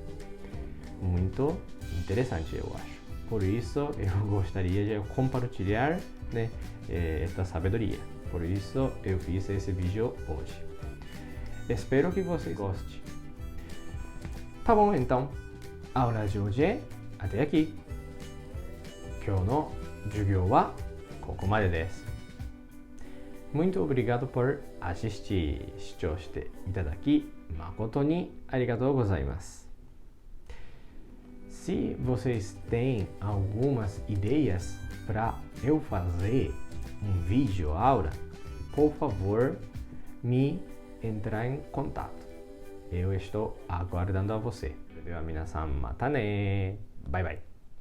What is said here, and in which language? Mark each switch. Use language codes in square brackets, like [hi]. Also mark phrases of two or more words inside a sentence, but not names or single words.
[pt] Muito interessante, eu acho. Por isso, eu gostaria de compartilhar, né, esta sabedoria. Por isso, eu fiz esse vídeo hoje. Espero que vocês gostem. Tá bom, então. Aula de hoje, até aqui. [ja] 今日の授業はここまでです。 [pt] Muito obrigado por assistir. [ja] 視聴していただき誠にありがとうございます。 [pt] Se vocês têm algumas ideias para eu fazer vídeo aula, por favor, me entrar em contato. Eu estou aguardando a você. [ja] では皆さんまたね。バイバイ。